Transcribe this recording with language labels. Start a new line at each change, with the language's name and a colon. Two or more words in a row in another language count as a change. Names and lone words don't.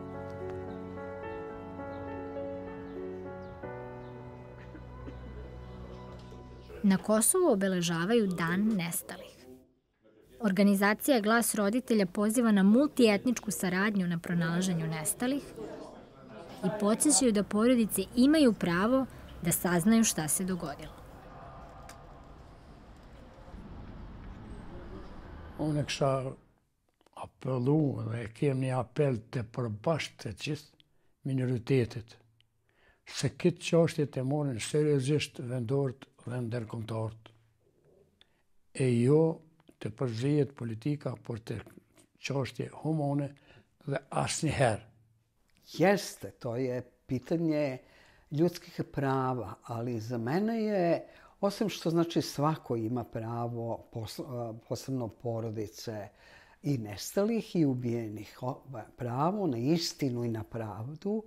Serbian: Na Kosovu obeležavaju Dan nestalih. Organizacija Glas roditelja poziva na multietničku saradnju na pronalaženju nestalih i podsjećaju da porodice imaju pravo da saznaju šta se dogodilo.
Albanian: Unë kisha apellu dhe kem një apel të përbashkët të gjithë minoritetit, se këtë çështje të morin seriozisht vendorët dhe ndërkombëtarët, e jo të përzihet politika për të çështje humane dhe asnjëherë.
Serbian: Jeste, to je pitanje ljudskih prava, ali za mene je, osim što znači svako ima pravo, posebno porodice i nestalih i ubijenih, pravo na istinu i na pravdu.